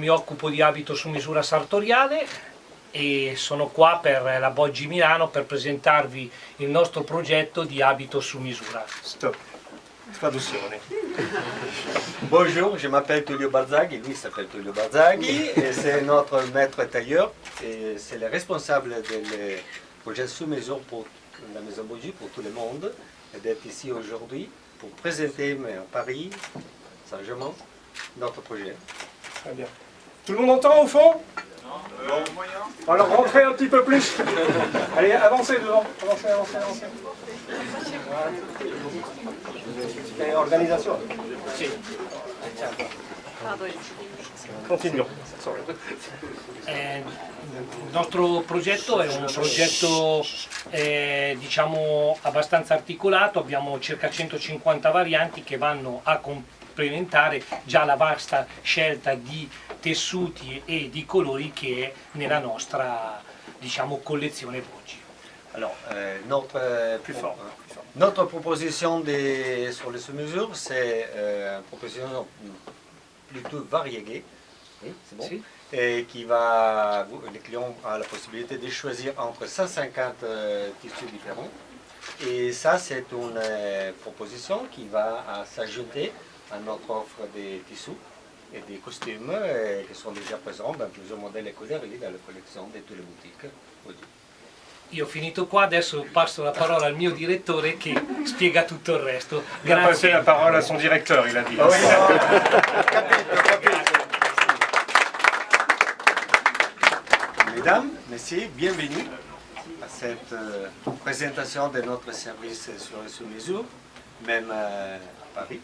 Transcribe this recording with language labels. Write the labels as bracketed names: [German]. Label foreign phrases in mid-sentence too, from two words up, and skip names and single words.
[Italian] mi occupo di abito su misura sartoriale e sono qua per la Boggi Milano per presentarvi il nostro progetto di abito su misura. Stop. Traduzione. [French] Bonjour, je m'appelle Tullio Barzaghi, lui s'appelle Tullio Barzaghi et c'est notre maître tailleur et c'est le responsable du projet sous mesure pour la maison Boggi pour tout le monde et d'être ici aujourd'hui pour présenter à Paris, sagement, notre projet. Très bien. Tout le monde entend au fond? Non. Alors rentrez un petit peu plus. Allez, avancez devant. Avancez. Et organisation. Continuons. [Italian] Il nostro progetto è un progetto diciamo abbastanza articolato, abbiamo circa 150 varianti che vanno a complementare già la vasta scelta di tessuti e di colori che è nella nostra diciamo collezione Boggi. [French] Alors, notre proposition sur les sous-mesures, c'est une proposition plutôt variée, oui, c'est bon, [Italian] Si. [French] Et qui les clients ont la possibilité de choisir entre 150 tissus différents. Et ça, c'est une proposition qui va s'ajouter à notre offre de tissus et des costumes qui sont déjà présents dans plusieurs modèles et coloris dans la collection de toutes les boutiques. [Italian] Io ho finito qua, adesso passo la parola al mio direttore che spiega tutto il resto. [French] Il a passé [Italian] Grazie. [French] la parole à son directeur, il a dit. Mesdames, messieurs, bienvenue à cette présentation de notre service sur les sous-mesures, même à Paris.